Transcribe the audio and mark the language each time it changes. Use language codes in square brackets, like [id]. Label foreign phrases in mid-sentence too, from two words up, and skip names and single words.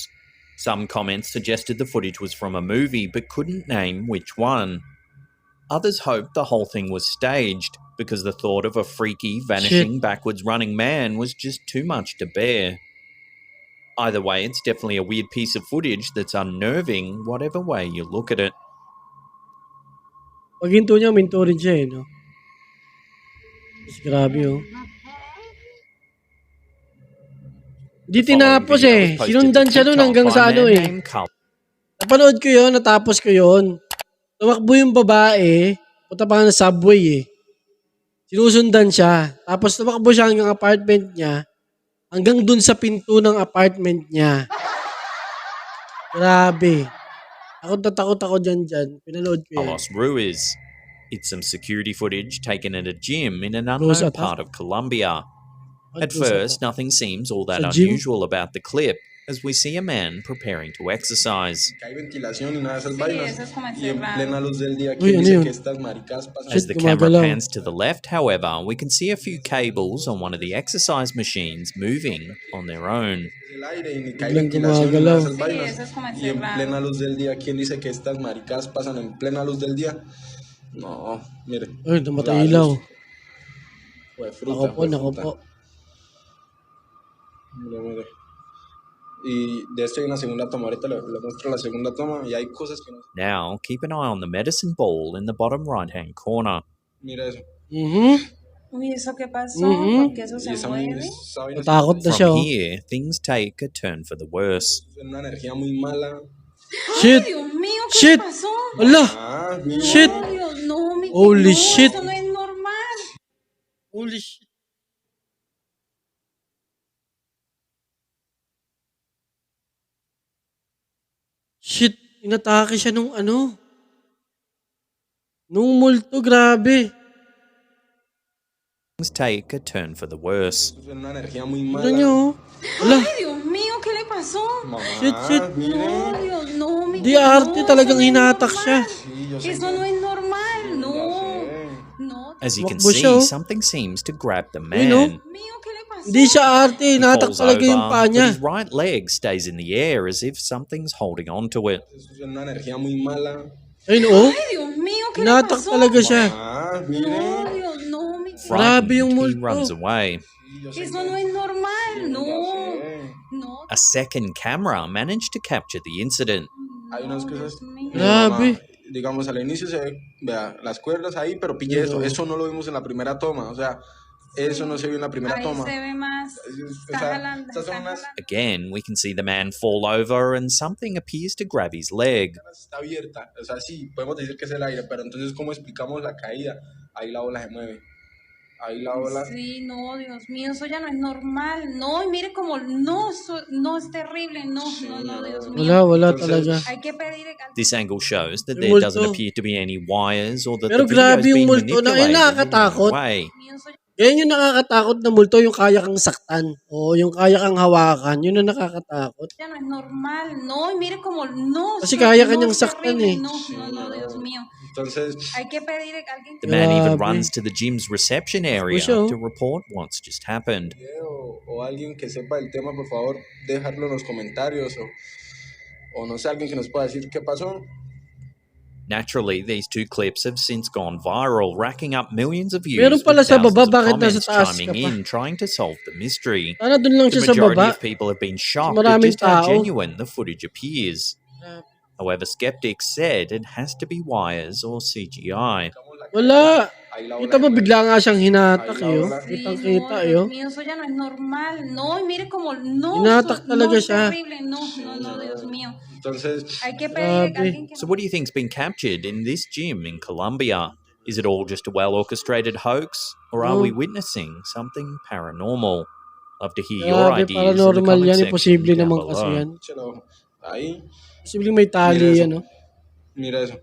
[en] Some comments suggested the footage was from a movie but couldn't name which one. Others hoped the whole thing was staged because the thought of a freaky, vanishing, backwards running man was just too much to bear. Either way, it's definitely a weird piece of footage that's unnerving, whatever way you look at it. [tl] Pag hinto niya, minto rin siya, eh, no? Mas grabe, oh. Hindi tinapos, eh. Sinundan siya nun hanggang sa ano, eh. Napanood ko yun, natapos ko yun. Tumakbo yung babae, punta pa nga na subway, eh. Sinusundan siya. Tapos tumakbo siya hanggang apartment niya. Hanggang dun sa pinto ng apartment niya. Grabe. Takot ako dyan. Pinanood ko yan. Carlos Ruiz. [en] It's some security footage taken at a gym in an Ghost unknown attack? part of Colombia. At Ghost first, attack? nothing seems all that [tl] Sa gym? [en] unusual about the clip as we see a man preparing to exercise. [es] Hay ventilación y nada de esas vainas. Y en plena luz del día, Uy, ¿quién [tl] ano [es] dice [tl] yun? [es] que estas maricas pasan? [en] As the camera [tl] gumagalaw. [en] pans to the left, however, we can see a few cables on one of the exercise machines moving on their own. [es] El aire y ni que hay [tl] Biglang [es] ventilación y nada de [tl] gumagalaw. [es] esas vainas. Y en plena luz del día, ¿quién dice que estas maricas pasan en plena luz del día? No, mire. [tl] Uy, namatay ilaw. [es] Fue fruta, [tl] Nako po. [es] Mire. Y de esto hay una segunda toma. Ahorita le muestro la segunda toma y hay cosas que no. [en] Now, keep an eye on the medicine ball in the bottom right-hand corner. [es] Mira eso. Uy, ¿eso qué pasó? ¿Por qué eso se mueve? [tl] Natakot na siya. [en] From here, things take a turn for the worse. [es] Una energía muy mala. [en] Shit! [es] Dios mío, ¿qué [en] Shit! [es] pasó? Ala! Mira. [en] Shit! [es] No, Dios, no, mi [en] Holy [es] no, [en] shit! [es] Eso no es normal. [en] Holy shit! Shit! [tl] Inatake siya nung ano? Nung multo, grabe. [en] Things take a turn for the worse. [es] Una energía muy [tl] Tignan [es] mala. [tl] nyo. Ala! Ay, [es] Dios mío, ¿qué le pasó? [en] Shit! [es] No, Dios, no, mi [tl] Di arte, talagang hinatak siya. [es] Eso no es normal, no. No. [en] As you can [tl] Tumakbo siya, [en] see, oh. something seems to grab the [tl] Ayun, oh. [en] man. [tl] Hindi siya arte, [en] He [tl] hinatak [en] falls [tl] talaga yung [en] over, [tl] paa [en] but [tl] niya. [en] his right leg stays in the air as if something's holding on to it. [es] Una energía muy mala. [tl] Ayun, oh. Ay, [es] Dios mío, ¿qué le [tl] Hinatak [es] pasó? [tl] talaga siya. [es] Mire. No, Dios, no, mi [tl] Grabe yung [en] Frightened, he [tl] multo. [en] runs away. [es] Eso no es normal, no. No. [en] A second camera managed to capture the incident. [es] Hay unas cosas. [tl] Grabe. [es] Digamos, al inicio se ve, vea, las cuerdas ahí, pero pille eso. Eso no lo vimos en la primera toma. O sea, eso no se vio en la primera Ahí toma. se ve más. Está jalando, Estas son está unas. jalando. [en] Again, we can see the man fall over and something appears to grab his leg. [es] Está abierta. O sea, sí, podemos decir que es el aire, pero entonces, ¿cómo explicamos la caída? Ahí la bola se mueve. Ahí la bola. Sí, no, Dios mío, eso ya no es normal. No, y mire como, no, no es terrible, no, Dios mío. [tl] Wala talaga. [es] Hay que pedir. [en] This angle shows that [tl] Yung [en] there doesn't [tl] multo. [en] appear to be any wires or that [tl] Pero [en] the [tl] grabe [en] video's [tl] yung [en] been [tl] multo na, [en] manipulated in any [tl] nakakatakot. [en] way. [tl] Yan yung nakakatakot na multo, yung kaya kang saktan. O yung kaya kang hawakan, yun ang nakakatakot. [es] Ya no es normal, no, y mire como, no. [tl] Kasi kaya [es] no [tl] kanyang [es] es [tl] saktan [es] terrible, [tl] eh. [es] No, Dios mío. Entonces, Hay que pedir a alguien [en] The man even [tl] Grabe. [en] runs to the gym's reception area [tl] siya, oh. [en] to report what's just happened. [es] o alguien que sepa del tema, por favor, dejarlo en los comentarios. O no sé, alguien que nos pueda decir qué pasó. [en] Naturally, these two clips have since gone viral, racking up millions of views [tl] Meron [en] with [tl] pala sa [en] thousands [tl] baba, [en] of [tl] bakit nasa [en] comments [tl] taas [en] chiming [tl] ka pa? [en] in, trying to solve the mystery. [tl] Sana dun lang [en] The [tl] siya sa [en] majority [tl] baba. [en] of people have been shocked at [tl] maraming [en] just how [tl] tao. [en] genuine the footage appears. However, skeptics said it has to be wires or CGI. [tl] Wala. Kita mo bigla nga siyang hinatak eh. Oh. Kitang-kita eh. Oh. [es] Dios mío, eso ya no es normal, no, y mire como, no. [tl] Hinatak talaga [es] no es [tl] siya. [es] terrible, no, Dios mío. Entonces, Hay que pedir a [tl] Grabe. [es] alguien que. [en] So, what do you think's been captured in this gym in Colombia? Is it all just a well-orchestrated hoax, or are we witnessing something paranormal? Love to hear your [tl] Grabe, [en] ideas in the [tl] paranormal [en] comment [tl] yan. [en] section [tl] Imposible [en] down [tl] naman kasi [en] below. [tl] yan. [es] ahí, [tl] Posible may tali [es] Mira eso. [tl] yan. Oh. [es] mira eso.